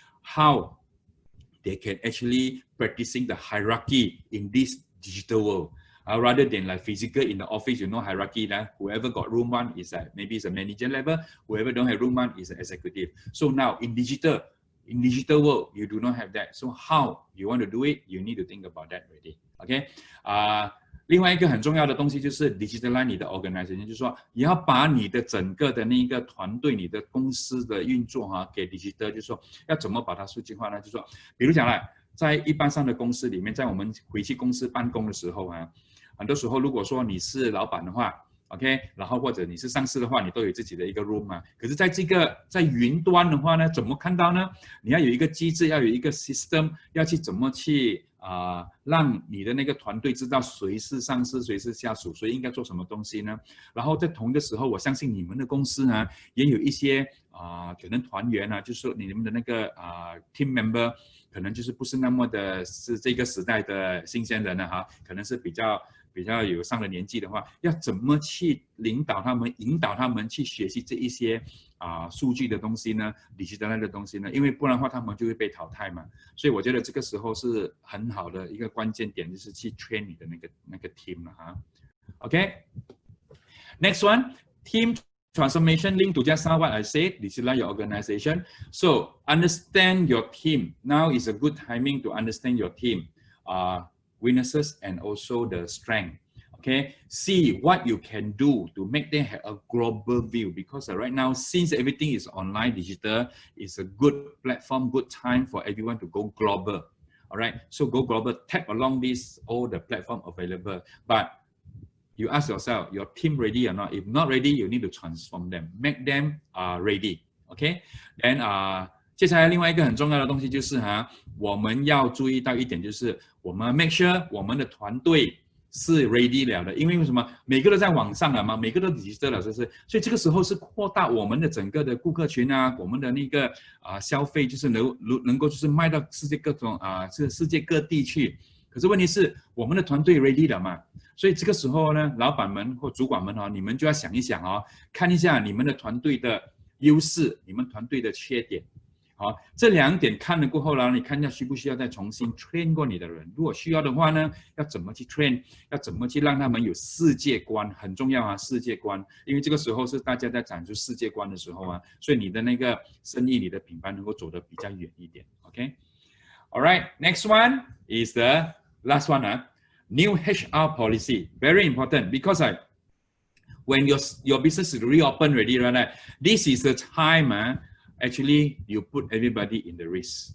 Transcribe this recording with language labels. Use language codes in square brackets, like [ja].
[en] How they can actually practicing the hierarchy in this digital world. Rather than like physical in the office, hierarchy. Whoever got room one is maybe it's a manager level. Whoever don't have room one is an executive. So now in digital world, you do not have that. So how you want to do it? You need to think about that already. Okay. [zh] 另外一个很重要的东西就是 digitalize 你的 organization， 就是说你要把你的整个的那个团队、你的公司的运作给 digital， 就是说要怎么把它数据化呢？就是说，比如讲了，在一般上的公司里面，在我们回去公司办公的时候很多时候，如果说你是老板的话 ，OK， 然后或者你是上司的话，你都有自己的一个 room 可是在云端的话呢，怎么看到呢？你要有一个机制，要有一个 system， 要去怎么去让你的那个团队知道谁是上司，谁是下属，谁应该做什么东西呢？然后在同一个时候，我相信你们的公司呢，也有一些可能团员就是说你们的那个team member， 可能就是不是那么的是这个时代的新鲜人可能是比较有上了年纪的话，要怎么去领导他们、引导他们去学习这一些数据的东西呢 ，digital 的东西呢？因为不然的话，他们就会被淘汰嘛。所以我觉得这个时候是很好的一个关键点，就是去 train 你的那个 team 了OK， [en] next one team transformation linked to just now what I said, digitalize your organization. So understand your team. Now is a good timing to understand your team. Weaknesses and also the strength. Okay, see what you can do to make them have a global view, because right now, since everything is online, digital, it's a good platform, good time for everyone to go global. All right, so go global, tap along all the platform available. But you ask yourself, your team ready or not? If not ready, you need to transform them, make them ready. [zh] Okay, then 接下来另外一个很重要的东西就是我们要注意到一点，就是我们 make sure 我们的团队是 ready 了的，因为什么？每个都在网上了嘛，每个都 digital 了，是不是？所以这个时候是扩大我们的整个的顾客群我们的那个消费，就是能够就是卖到世界各地去。可是问题是我们的团队 ready 了嘛？所以这个时候呢，老板们或主管们哦，你们就要想一想哦，看一下你们的团队的优势，你们团队的缺点。好，这2点看了过后呢，你看一下需不需要再重新 train 过你的人。如果需要的话呢，要怎么去 train， 要怎么去让他们有世界观，很重要啊，世界观。因为这个时候是大家在展出世界观的时候啊，所以你的那个生意、你的品牌能够走得比较远一点。 [en] OK， All right, next one is the last one. New HR policy, very important because when your business is reopened already, right? This is the time. Actually, you put everybody in the risk.